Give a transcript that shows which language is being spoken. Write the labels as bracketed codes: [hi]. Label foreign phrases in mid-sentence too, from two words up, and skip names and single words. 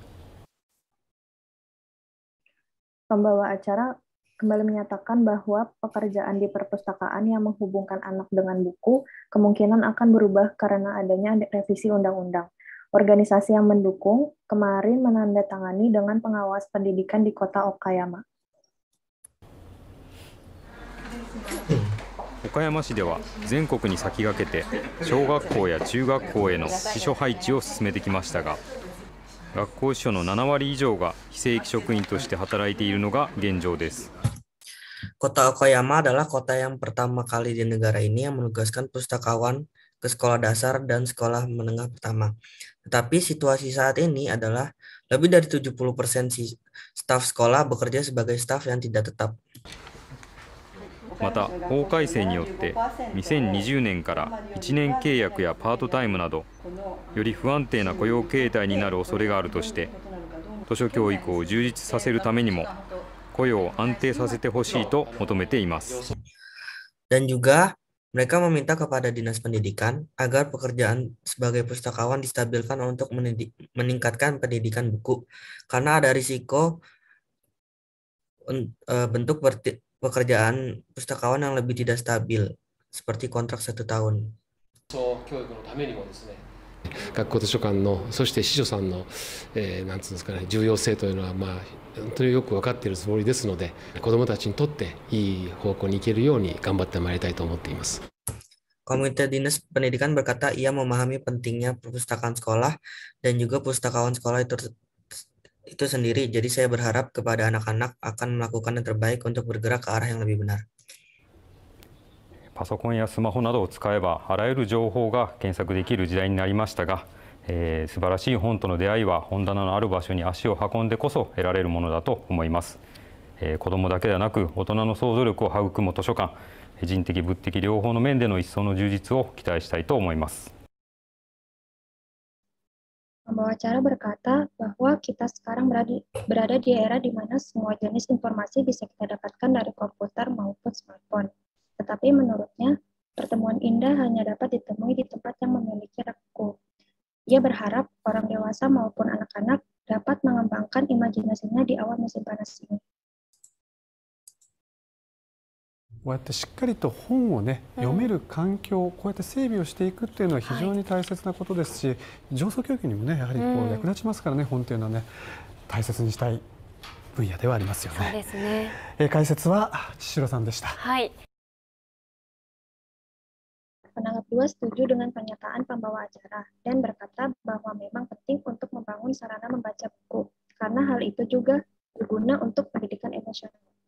[id] Pembawa acara kembali menyatakan bahwa pekerjaan di perpustakaan yang menghubungkan anak dengan buku kemungkinan akan berubah karena adanya revisi undang-undang. Organisasi yang mendukung kemarin menandatangani dengan pengawas pendidikan di kota Okayama. [ja] 岡山市では全国に先駆けて小学校や中学校への司書配置を進めてきましたが学校司書の7割以上が非正規職員として働いているのが現状です。 [id] Kota Okayama adalah kota yang pertama kali di negara ini yang menugaskan pustakawan ke sekolah dasar dan sekolah menengah pertama. Tetapi situasi saat ini adalah lebih dari 70% staf sekolah bekerja sebagai staf yang tidak tetap. [ja] また法改正によって2020年から1年契約やパートタイムなどより不安定な雇用形態になる恐れがあるとして図書教育を充実させるためにも雇用を安定させてほしいと求めています。 [id] Dan juga mereka meminta kepada Dinas Pendidikan agar pekerjaan sebagai pustakawan distabilkan untuk meningkatkan pendidikan buku karena ada risiko bentuk pekerjaan pustakawan yang lebih tidak stabil seperti kontrak 1 tahun. [ja] 学校図書館のそして司書さんの、なんつうんですかね、重要性というのは本当によく分かっているつもりですので、子どもたちにとっていい方向に行けるように頑張ってまいりたいと思っています。 [id] Komite Dinas Pendidikan berkata ia memahami pentingnya perpustakaan sekolah dan juga pustakawan sekolah itu sendiri. Jadi saya berharap kepada anak-anak akan melakukan yang terbaik untuk bergerak ke arah yang lebih benar. [ja] パソコンやスマホなどを使えばあらゆる情報が検索できる時代になりましたが、素晴らしい本との出会いは本棚のある場所に足を運んでこそ得られるものだと思います。子どもだけではなく大人の想像力を育む図書館、人的物的両方の面での一層の充実を期待したいと思います。 [id] Pembawa acara berkata bahwa kita sekarang berada di era di mana semua jenis informasi bisa kita dapatkan dari komputer maupun smartphone. Tetapi menurutnya, pertemuan indah hanya dapat ditemui di tempat yang memiliki buku. Ia berharap orang dewasa maupun anak-anak dapat mengembangkan imajinasinya di awal musim panas ini. [ja] こうやってしっかりと本をね読める環境、こうやって整備をしていくっていうのは非常に大切なことですし、上層教育にもねやはりこう役立ちますからね、本っていうのはね大切にしたい分野ではありますよね。そうですね。解説は千代さんでした。はい。 [id] Penanggap dua setuju dengan pernyataan pembawa acara dan berkata bahwa memang penting untuk membangun sarana membaca buku, karena hal itu juga berguna untuk pendidikan emosional.